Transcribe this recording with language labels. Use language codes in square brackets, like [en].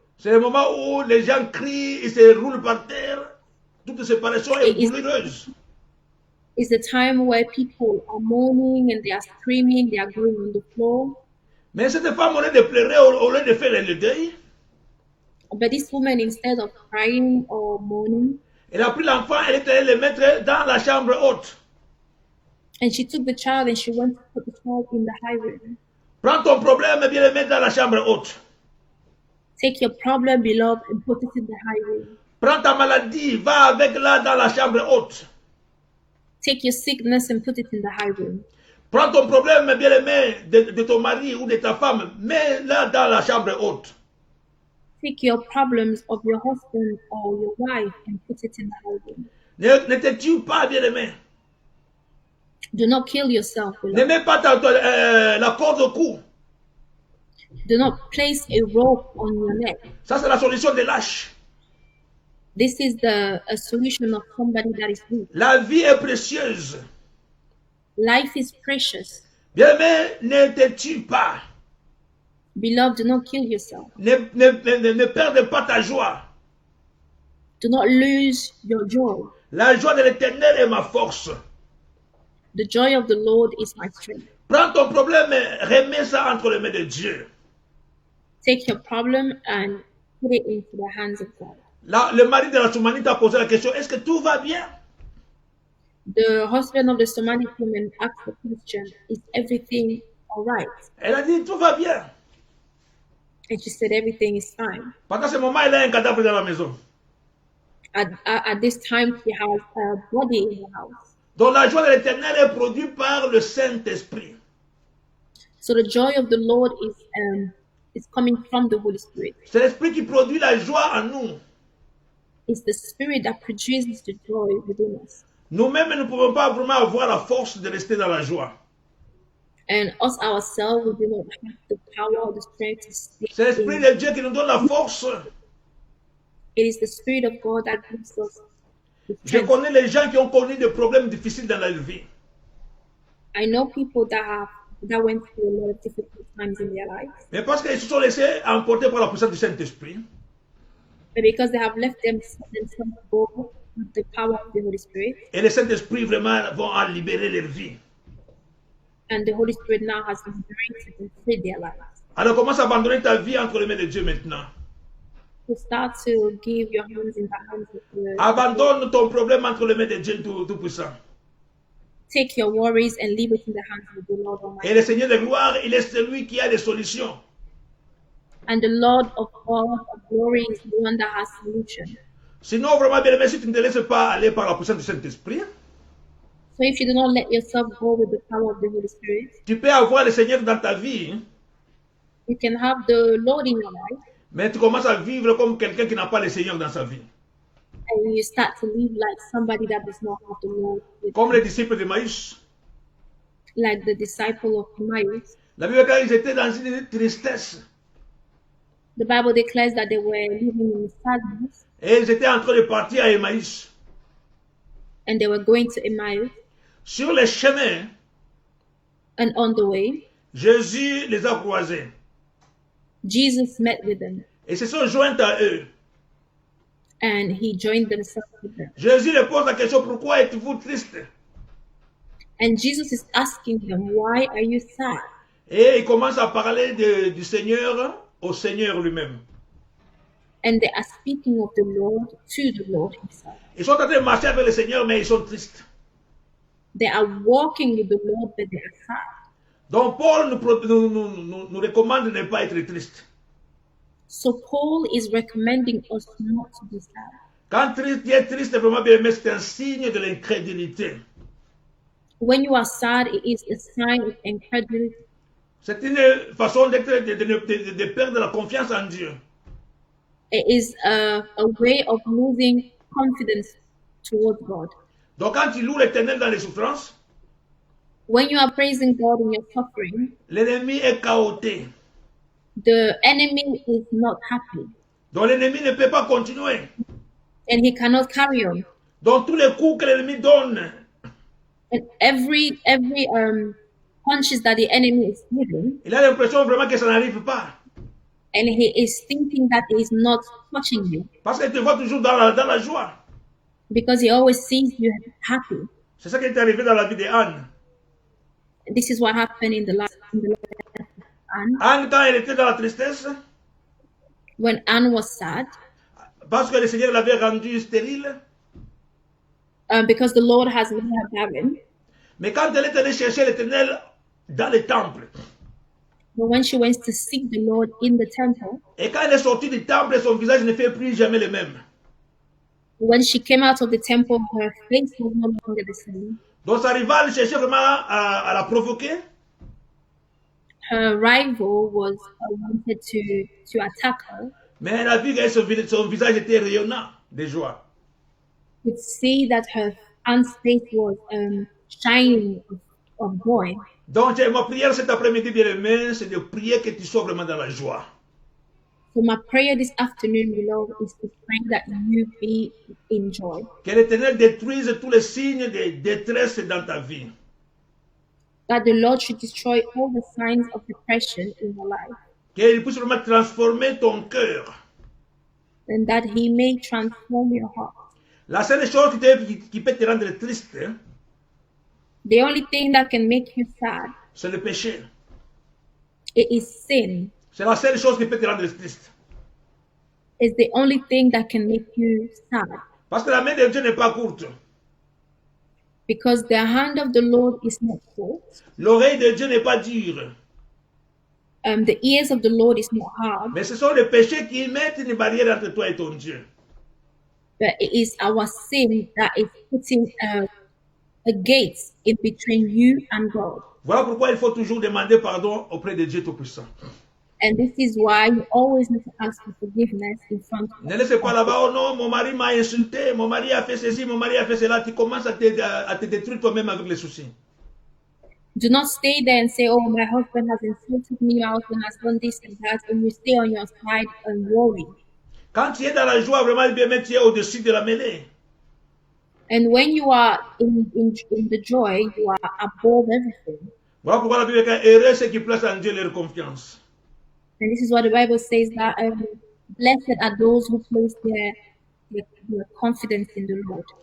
[fr] C'est le moment où les gens crient, ils se roulent par terre. Toute séparation est douloureuse. [en] It's the time where people are moaning and they are screaming, they are going on the floor. [fr] Mais cette femme, au lieu de pleurer, au lieu de faire le deuil, [en] But this woman, instead of crying or moaning, [fr] elle a pris l'enfant, elle est allée le mettre dans la chambre haute. [en] and she took the child and she went to put the child in the high room. [fr] Prends ton problème et viens le mettre dans la chambre haute. [en] Take your problem, beloved, and put it in the high room. [fr] Prends ta maladie, va avec là dans la chambre haute. [en] Take your sickness and put it in the high room. [fr] Prends ton problème et viens le mettre de ton mari ou de ta femme, mets-la dans la chambre haute. [en] Take your problems of your husband or your wife and put it in the high room. [fr] Ne te tue pas, bien-aimé. [en] Do not kill yourself, [fr] Ne [en] beloved. [fr] mets pas la corde au cou. [en] Do not place a rope on your neck. [fr] Ça, c'est la solution des lâches. [en] This is a solution of somebody that is weak. [fr] La vie est précieuse. [en] Life is precious. [fr] Bien-aimé, ne te tue pas. [en] Beloved, do not kill yourself. [fr] Ne perde pas ta joie. [en] Do not lose your joy. [fr] La joie de l'Éternel est ma force. [en] The joy of the Lord is my strength. [fr] Prends ton problème et remets ça entre les mains de Dieu. [en] Take your problem and put it into the hands of God. [fr] Le mari de la Soumanite a posé la question, est-ce que tout va bien? [en] The husband of the Somali woman asked the question, is everything all right? [fr] Elle a dit, tout va bien. [en] And she said, everything is fine. [fr] Pendant ce moment, il a un cadavre dans la maison. [en] At this time, she has a body in the house. [fr] Donc la joie de l'Éternel est produite par le Saint-Esprit. [en] So the joy of the Lord is coming from the Holy Spirit. [fr] C'est l'Esprit qui produit la joie en nous. [en] It's the Spirit that produces the joy within us. [fr] Nous-mêmes, nous ne pouvons pas vraiment avoir la force de rester dans la joie. [en] And us ourselves, we do not have the power or the strength to stay. [fr] C'est l'Esprit de Dieu qui nous donne la force. [en] It is the Spirit of God that gives us the [fr] Je [en] strength. [fr] connais les gens qui ont connu des problèmes difficiles dans leur vie. [en] I know people that went through a lot of difficult times in their lives, [fr] Mais parce qu'ils se sont laissés emporter par la puissance du Saint-Esprit, [en] but because they have left themselves go with the power of the Holy Spirit, [fr] et le Saint-Esprit vraiment vont en libérer leur vie. [en] and the Holy Spirit now has liberated and freed their lives. [fr] Alors commence à abandonner ta vie entre les mains de Dieu maintenant. [en] To start to give your hands in the hands of the [fr] Abandonne ton problème entre les mains de Dieu Tout-Puissant. [en] Take your worries and leave it in the hands of the Lord Almighty. [fr] Et le Seigneur de gloire, il est celui qui a les solutions. [en] And the Lord of God of glory is the one that has solution. [fr] Sinon, vraiment, bien aimé, si tu ne te laisses pas aller par la puissance du Saint-Esprit, [en] So if you do not let yourself go with the power of the Holy Spirit, [fr] tu peux avoir le Seigneur dans ta vie, [en] you can have the Lord in your life, [fr] mais tu commences à vivre comme quelqu'un qui n'a pas le Seigneur dans sa vie. [en] and you start to live like somebody that does not have the Lord with [fr] Comme les disciples de Maïs. [en] like the disciple of Emmaus. [fr] La Bible, quand ils étaient dans une tristesse, [en] The Bible declares that they were living in sadness [fr] et ils étaient en train de partir à Emmaüs. [en] and they were going to Emmaus, [fr] Sur le chemin, [en] and on the way, [fr] Jésus les a croisés [en] Jesus met with them [fr] et se sont joints à eux. [en] and he joined themselves with them. [fr] Jésus leur pose la question, pourquoi êtes-vous triste? [en] And Jesus is asking them, why are you sad? [fr] Et il commence à parler du Seigneur au Seigneur lui-même. [en] And they are speaking of the Lord to the Lord himself. [fr] Ils sont en train de marcher avec le Seigneur, mais ils sont tristes. [en] They are walking with the Lord, but they are sad. [fr] Donc Paul nous recommande de ne pas être triste. [en] So Paul is recommending us not to be sad. [fr] Quand tu es triste, vraiment bien aimé, c'est un signe de l'incrédulité. [en] When you are sad, it is a sign of incredulity. [fr] C'est une façon de perdre la confiance en Dieu. [en] It is a way of losing confidence towards God. [fr] Donc quand tu loues l'Éternel dans les souffrances, [en] When you are praising God in your suffering, [fr] l'ennemi est chaotique. [en] the enemy is not happy [fr] Donc l'ennemi ne peut pas continuer. [en] and he cannot carry on. [fr] Donc tous les coups que l'ennemi donne, [en] And every punches that the enemy is giving, [fr] il a l'impression vraiment que ça n'arrive pas. [en] and he is thinking that he is not touching you [fr] Parce qu'il te voit toujours dans la joie. [en] because he always sees you happy. [fr] C'est ça qui est arrivé dans la vie d'Anne. [en] This is what happened in the life of Anne. [fr] Anne, quand elle était dans la tristesse, [en] When Anne was sad, [fr] parce que le Seigneur l'avait rendue stérile, [en] because the Lord has made her barren. [fr] mais quand elle est allée chercher l'Éternel dans le temple, [en] But when she went to seek the Lord in the temple, [fr] et quand elle est sortie du temple, son visage ne fait plus jamais le même. [en] when she came out of the temple, her face was no longer the same. [fr] Donc sa rivale cherchait vraiment à la provoquer. [en] Her rival was wanted to attack her. [fr] Mais elle a vu que son visage était rayonnant de joie. [en] Could see that her Anne's face was shining of joy. [fr] Donc ma prière cet après-midi, bien-aimé, c'est de prier que tu sois vraiment dans la joie. [en] So my prayer this afternoon, beloved, is to pray that you be in joy. [fr] Que l'Éternel détruise tous les signes de détresse dans ta vie. [en] That the Lord should destroy all the signs of depression in your life. [fr] Qu'il puisse vraiment transformer ton cœur. [en] And that He may transform your heart. [fr] La seule chose qui peut te rendre triste, [en] The only thing that can make you sad, [fr] c'est le péché. [en] it is sin. [fr] C'est la seule chose qui peut te rendre triste. [en] It's the only thing that can make you sad. [fr] Parce que la main de Dieu n'est pas courte. [en] Because the hand of the Lord is not short. [fr] L'oreille de Dieu n'est pas dure. [en] The ears of the Lord is not hard. [fr] Mais ce sont les péchés qui mettent une barrière entre toi et ton Dieu. [en] But it is our sin that is putting a gate in between you and God. [fr] Voilà pourquoi il faut toujours demander pardon auprès de Dieu Tout-Puissant. [en] And this is why you always need to ask for forgiveness in front of [fr] Ne laissez pas là-bas, oh non, mon mari m'a insulté, mon mari a fait ceci, mon mari a fait cela. Tu commences à te détruire toi-même avec les soucis. [en] Do not stay there and say, oh, my husband has insulted me, my husband has done this and that, and you stay on your side and worry. [fr] Quand tu es dans la joie, vraiment, bien, tu es au-dessus de la mêlée. [en] And when you are in the joy, you are above everything. [fr] Voilà pourquoi la Bible dit heureux ceux qui placent en Dieu leur confiance. [en] And this is what the Bible says, that blessed are those who place their confidence in the Lord.